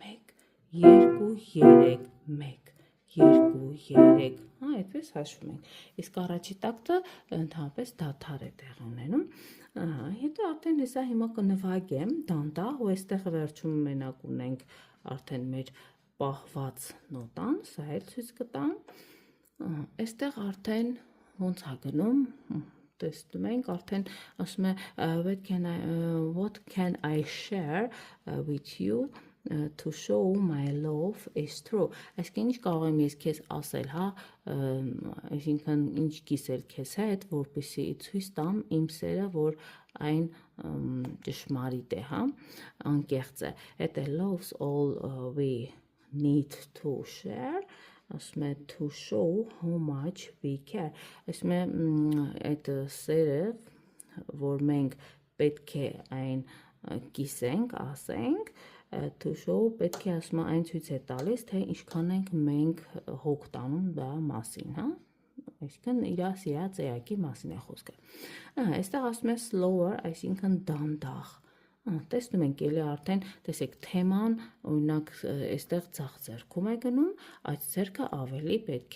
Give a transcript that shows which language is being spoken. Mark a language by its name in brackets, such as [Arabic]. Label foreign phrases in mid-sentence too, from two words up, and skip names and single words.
[Armenian] 1 2 3 1 2 3, հա, այդպես հաշվում ենք։ Իսկ առաջի տակտը ընդհանրապես դադար է տեղի ունենում։ Հետո արդեն հեսա հիմա կնվագեմ դանդաղ, ու այստեղ վերջում մենակ ունենք արդեն մեր պահված նոտան, սա էլ ցույց կտամ։ Այստեղ արդեն ոնց է գնում, տեսնում ենք, արդեն ասում է [English] what can I share with you to show my love is true, [Armenian] այսինքն ինչ կարող եմ ես քեզ ասել, հա, այսինքն ինչ կիսել քեզ հետ, որպեսզի ցույց տամ իմ սերը, որ այն ճշմարիտ է, հա, անկեղծ է։ Այդ [English] loves all we need to share, [Armenian] ասում է [English] to show how much we care, [Armenian] ասում է այդ սերը, որ մենք պետք է այն կիսենք, ասենք, [English] to show [Armenian] պետք է ասում է այն ցույց է տալիս, թե ինչքան ենք մենք հոգ տանում դա մասին, հա, այսինքն իր սիրած էակի մասին է խոսքը։ Այստեղ ասում է slower, այսինքն դանդաղ, տեսնում ենք էլի արդեն, տեսեք, թեման, օրինակ, այստեղ ձախ ձեռքում է գնում, այդ ձեռքը ավելի պետք